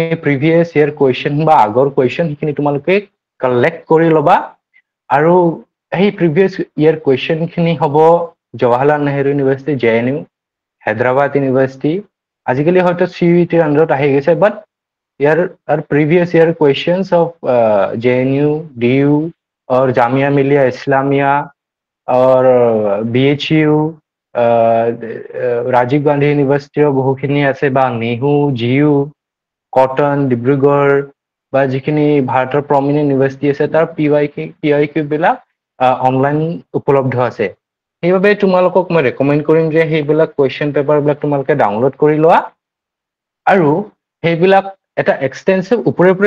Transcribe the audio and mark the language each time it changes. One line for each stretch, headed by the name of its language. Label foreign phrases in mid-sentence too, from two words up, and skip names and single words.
English: previous year question
Assamese: বা আগৰ কুৱেশ্যন সেইখিনি তোমালোকে কালেক্ট কৰি ল'বা আৰু সেই
English: previous year questions
Assamese: হ'ব জৱাহৰলাল নেহৰু ইউনিভাৰ্চিটি JNU হায়দৰাবাদ ইউনিভাৰ্চিটি আজিকালি হয়তো CUETৰ আণ্ডাৰত আহি গৈছে বাট ইয়াৰ
English: previous year questions of JNU, DU
Assamese: और जामिया मिलिया इस्लामिया और BHU राजीव गांधी ইউনিভাৰ্চিটিৰ বহুখিনি আছে বা নেহু GU কটন ডিব্ৰুগড় বা যিখিনি ভাৰতৰ
English: prominent university
Assamese: আছে তাৰ PYQ বিলাক অনলাইন উপলব্ধ আছে সেইবাবে তোমালোকক মই ৰেকমেণ্ড কৰিম যে সেইবিলাক
English: question papers
Assamese: তোমালোকে ডাউনলোড কৰি লোৱা আৰু সেইবিলাক এটা এক্সটেন্সিভ ওপৰে